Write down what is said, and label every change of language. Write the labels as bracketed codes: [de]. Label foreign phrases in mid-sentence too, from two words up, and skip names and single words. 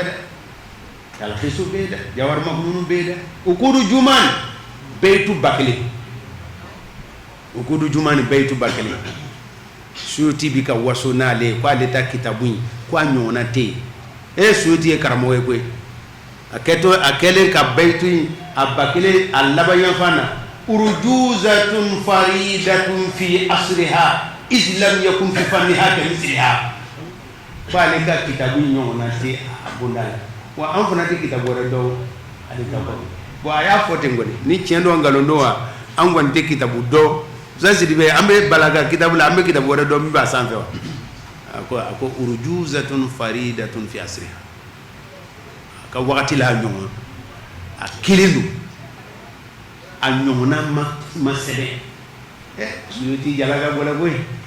[bm] dɛ talhisu bɛ yen dɛ jawahir maknun bɛ yen dɛ ukudu juman bayitu 1,000 ukudu juman bayitu 1,000 Suyuti bi ka waso n'ale ko ale ta kitabu in ko a ɲɔgɔnna tɛ yen Suyuti ye karamɔgɔ ye koyi a kɛlen ka bayitu in a 1,000 a laban yanfan na [ar] أرجوزة فريدة في عصرها الإسلام يكن في فنها [bm] ka misliha ko ale ka kitabu in ɲɔgɔnna tɛ a bonda la wa an fana tɛ kitabu wɛrɛ dɔn ale ta kɔnɔ bon a y'a fɔ ten kɔni ni tiɲɛ don nkalon don wa an kɔni tɛ kitabu dɔn zasidi bɛ an bɛ balaga kitabu la an bɛ kitabu wɛrɛ dɔn min b'a sanfɛ wa a ko [ar] أرجوزة فريدة في عصرها [bm] a ka wagati la a ɲɔgɔn a kelen don a ɲɔgɔnna ma sɛbɛn Suyuti jalaka bɔla koyi